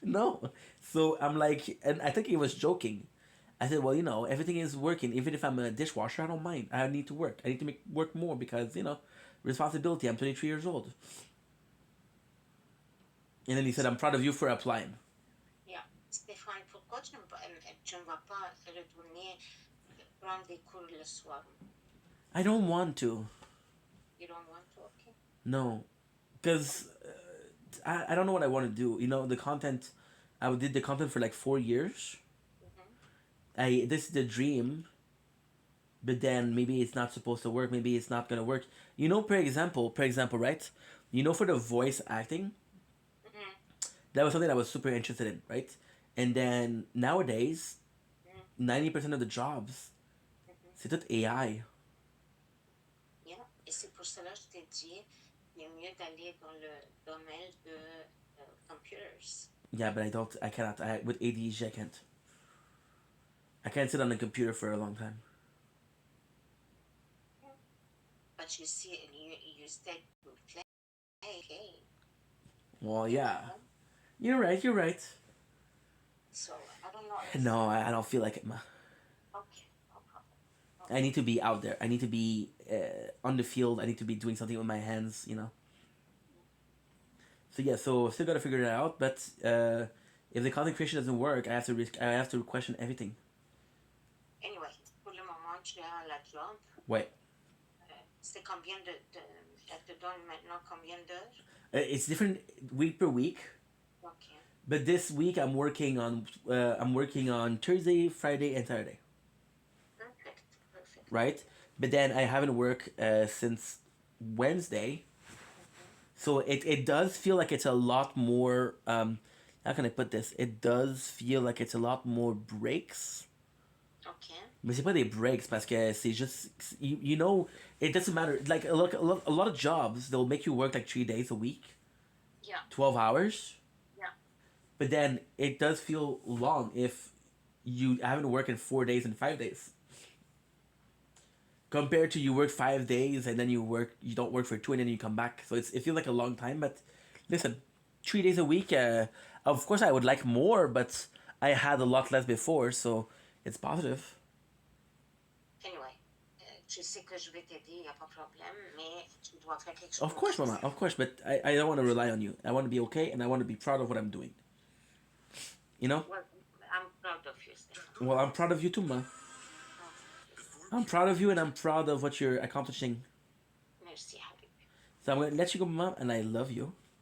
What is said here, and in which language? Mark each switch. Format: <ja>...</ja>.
<en>No. So I'm like, and I think he was joking. I said, well, everything is working. Even if I'm a dishwasher, I don't mind. I need to work. I need to make work more because, responsibility. I'm 23 years old. And then he said, I'm proud of you for applying. Yeah.</en> <fr>Stéphane, pourquoi tu ne vas pas retourner prendre des cours le soir?</fr> <en>I don't want to. You don't want to? Okay. No. Because I don't know what I want to do. The content, I did the content for like 4 years. This is the dream, but then maybe it's not supposed to work. Maybe it's not gonna work. For example, right? For the voice acting, that was something I was super interested in, right? And then nowadays, 90% of the jobs,</en> <fr>c'est tout AI.</fr> <en>Yeah.</en> <fr>Et c'est pour cela que je t'ai dit, il est mieux d'aller dans le domaine de computers.</fr> <en>Yeah, but I cannot. With ADHD, I can't. I can't sit on a computer for a long time. But you see, you stay with play. Okay. Well, yeah. You're right. So, I don't know. No, I don't feel like it, ma. Okay, no problem. I need to be out there. I need to be on the field. I need to be doing something with my hands, So yeah, so still gotta figure it out. But If the content creation doesn't work, I have to question everything.</en> <fr>Anyway, pour le moment, tu es à la job. Ouais. C'est combien elle te donne maintenant combien d'heures?</fr> <en>It's different week per week. Okay. But this week I'm working on Thursday, Friday, and Saturday. Perfect. Right? But then I haven't worked since Wednesday. So it does feel like it's a lot more. How can I put this? It does feel like it's a lot more breaks. Okay.</en> <fr>Mais c'est pas des breaks parce que c'est juste</fr> <en>you know it doesn't matter like a lot of jobs they'll make you work like 3 days a week. Yeah. 12 hours. Yeah. But then it does feel long if you haven't worked in 4 days and 5 days. Compared to you work 5 days and then you don't work for 2 and then you come back. So it feels like a long time. But listen, 3 days a week. Of course, I would like more, but I had a lot less before, so it's positive.</en> <fr>Anyway, tu sais que je vais t'aider, il n'y a pas de problème, mais tu dois faire quelque chose.</fr> <en>Of course, Mama. Of course, but I don't want to rely on you. I want to be okay, and I want to be proud of what I'm doing. You know? Well, I'm proud of you, Stephen. Well, I'm proud of you too, Ma. I'm proud of you, and I'm proud of what you're accomplishing.</en> <fr>Merci, Habibi.</fr> <en>So I'm going to let you go, Mom, and I love you.</en>